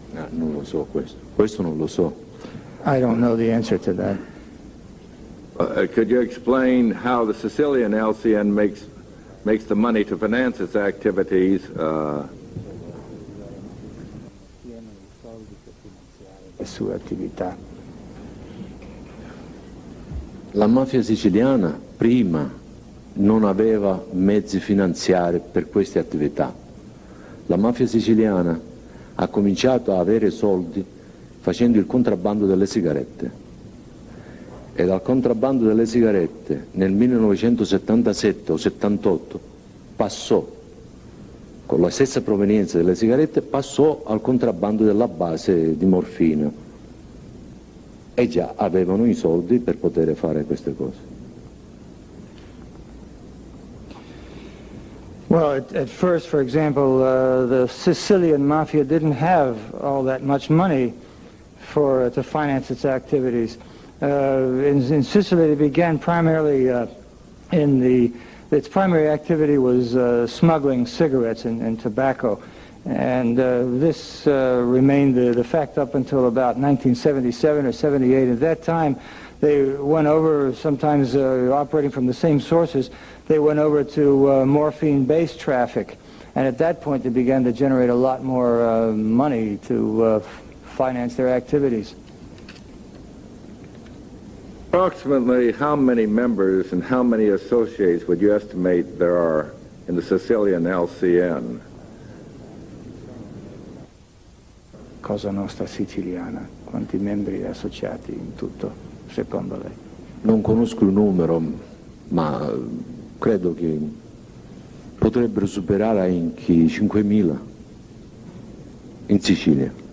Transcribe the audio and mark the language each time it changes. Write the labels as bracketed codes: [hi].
[it] Non lo so questo non lo so. [en] I don't know the answer to that. Could you explain how the Sicilian LCN makes the money to finance its activities? [it] Le sue attività. La mafia siciliana prima non aveva mezzi finanziari per queste attività. La mafia siciliana ha cominciato a avere soldi facendo il contrabbando delle sigarette. E dal contrabbando delle sigarette nel 1977 o 78 passò, con la stessa provenienza delle sigarette, passò al contrabbando della base di morfina. E già avevano i soldi per poter fare queste cose. [en] Well, at first, for example, the Sicilian mafia didn't have all that much money to finance its activities. In Sicily, it began primarily its primary activity was smuggling cigarettes and tobacco. And this remained the fact up until about 1977 or 78. At that time, they went over, sometimes operating from the same sources, they went over to morphine-based traffic. And at that point, they began to generate a lot more money to finance their activities. Approximately how many members and how many associates would you estimate there are in the Sicilian LCN? [it] Cosa Nostra siciliana, quanti membri associati in tutto, secondo lei? Non conosco il numero, ma credo che potrebbero superare anche i 5.000 in Sicilia.